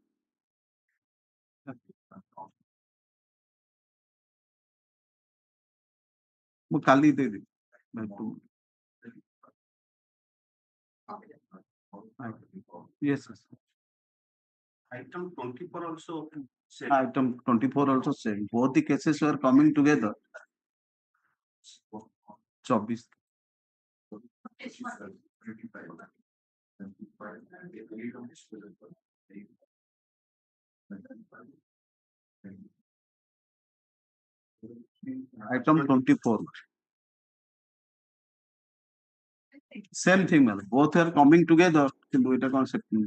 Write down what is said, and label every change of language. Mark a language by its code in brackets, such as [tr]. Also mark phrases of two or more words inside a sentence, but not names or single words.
[or] ମୁଁ କାଲି ଦେଇଦେବି [en] yes item 24 also same. Item 24 also same. Both the cases were coming together 24 item 24 same thing man. Both are coming together [bn] কিন্তু এটা [en] concept